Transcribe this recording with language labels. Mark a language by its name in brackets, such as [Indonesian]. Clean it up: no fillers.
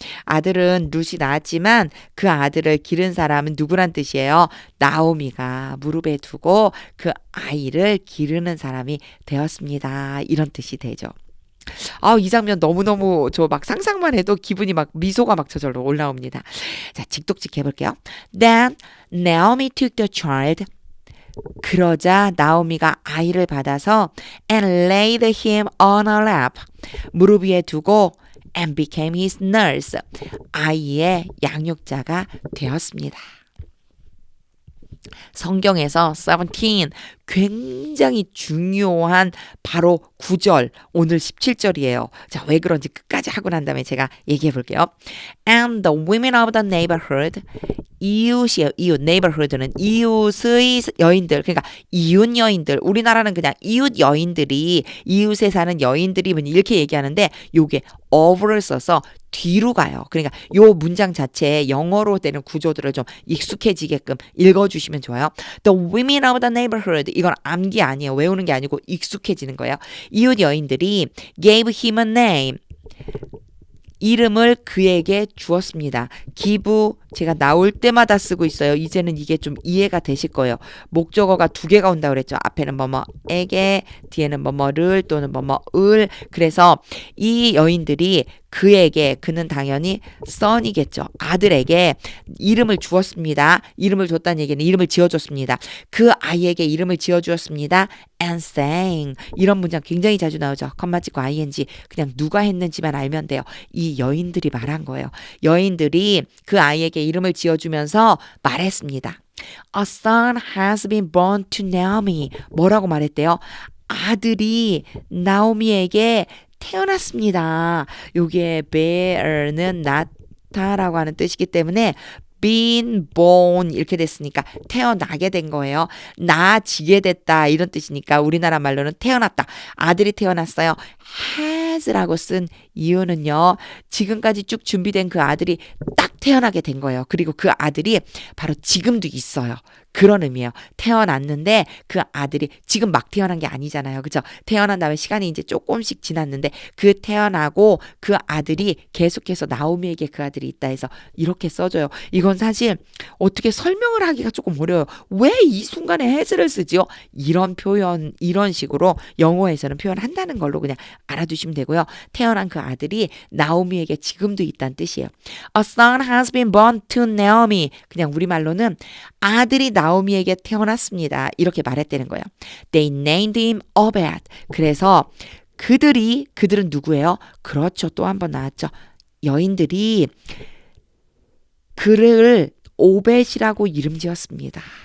[Korean] 아들은 룻이 낳았지만 그 아들을 기른 사람은 누구란 뜻이에요? 나오미가 무릎에 두고 그 아이를 기르는 사람이 되었습니다. 이런 뜻이 되죠. 이 장면 너무너무 저 막 상상만 해도 기분이 막 미소가 막 저절로 올라옵니다. 자, 직독직 해볼게요. [English] Then Naomi took the child. [Korean] 그러자 나오미가 아이를 받아서 [English] and laid him on her lap. [Korean] 무릎 위에 두고 [English] and became his nurse. [Korean] 아이의 양육자가 되었습니다. 성경에서 17 굉장히 중요한 바로 9절 오늘 17절이에요. 자, 왜 그런지 끝까지 하고 난 다음에 제가 얘기해 볼게요. [English] And the women of the neighborhood. [Korean] 이웃이에요. 이웃. neighborhood는 이웃의 여인들. 그러니까 이웃 여인들. 우리나라는 그냥 이웃 여인들이 이웃에 사는 여인들이 이렇게 얘기하는데 요게 of를 써서 뒤로 가요. 그러니까 요 문장 자체에 영어로 되는 구조들을 좀 익숙해지게끔 읽어주시면 좋아요. [English] The women of the neighborhood. [Korean] 이건 암기 아니에요. 외우는 게 아니고 익숙해지는 거예요. 이웃 여인들이 [English] gave him a name. [Korean] 이름을 그에게 주었습니다. give 제가 나올 때마다 쓰고 있어요. 이제는 이게 좀 이해가 되실 거예요. 목적어가 두 개가 온다고 그랬죠. 앞에는 뭐뭐에게, 뒤에는 뭐뭐를 또는 뭐뭐을. 그래서 이 여인들이 그에게, 그는 당연히 son이겠죠. 아들에게 이름을 주었습니다. 이름을 줬다는 얘기는 이름을 지어줬습니다. 그 아이에게 이름을 지어주었습니다. [English] and saying. [Korean] 이런 문장 굉장히 자주 나오죠. 컴마 찍고 ing. 그냥 누가 했는지만 알면 돼요. 이 여인들이 말한 거예요. 여인들이 그 아이에게 이름을 지어주면서 말했습니다. [English] A son has been born to Naomi. [Korean] 뭐라고 말했대요? 아들이 나오미에게 태어났습니다. 요게 bear는 낳다라고 하는 뜻이기 때문에 been born 이렇게 됐으니까 태어나게 된 거예요. 나지게 됐다 이런 뜻이니까 우리나라 말로는 태어났다. 아들이 태어났어요. has라고 쓴 이유는요. 지금까지 쭉 준비된 그 아들이 딱 태어나게 된 거예요. 그리고 그 아들이 바로 지금도 있어요. 그런 의미예요. 태어났는데 그 아들이 지금 막 태어난 게 아니잖아요. 그죠? 태어난 다음에 시간이 이제 조금씩 지났는데 그 태어나고 그 아들이 계속해서 나오미에게 그 아들이 있다 해서 이렇게 써줘요. 이건 사실 어떻게 설명을 하기가 조금 어려워요. 왜 이 순간에 has를 쓰지요? 이런 표현, 이런 식으로 영어에서는 표현한다는 걸로 그냥 알아두시면 되고요. 태어난 그 아들이 나오미에게 지금도 있다는 뜻이에요. [English] A son has been born to Naomi. [Korean] 그냥 우리말로는 아들이 나오미에게 태어났습니다. 이렇게 말했다는 거예요. [English] They named him Obed. [Korean] 그래서 그들은 누구예요? 그렇죠. 또 한 번 나왔죠. 여인들이 그를 오벳이라고 이름 지었습니다.